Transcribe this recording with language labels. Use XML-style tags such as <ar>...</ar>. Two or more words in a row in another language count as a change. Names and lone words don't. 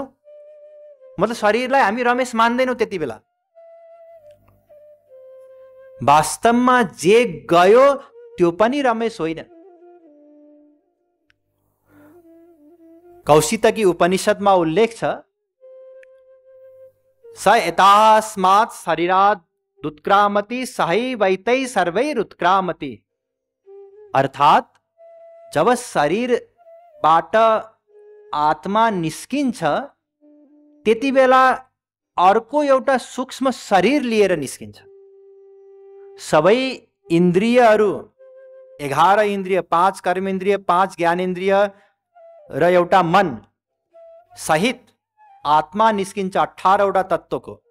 <ne>मतलब शरीरलाई हामी रमेश मान्दैनौँ त्यति बेला। वास्तवमा जे गयो त्यो पनि रमेश होइन। कौशितकी उपनिषदमा उल्लेख छ,</ne> <sa>स एतास्मात् शरीरात् उत्क्रामति सहैवैतै सर्वैरुत्क्रामति।</sa> <ne>अर्थात् जब शरीरबाट आत्मा निस्किन्छ त्यति बेला अर्को एउटा सूक्ष्म शरीर लिएर निस्किन्छ। सबै इन्द्रियहरू 11 इन्द्रिय, 5 कर्मेन्द्रिय, 5 ज्ञानेन्द्रिय र एउटा मन सहित आत्मा निस्किन्छ 18वटा तत्त्वको।</ne>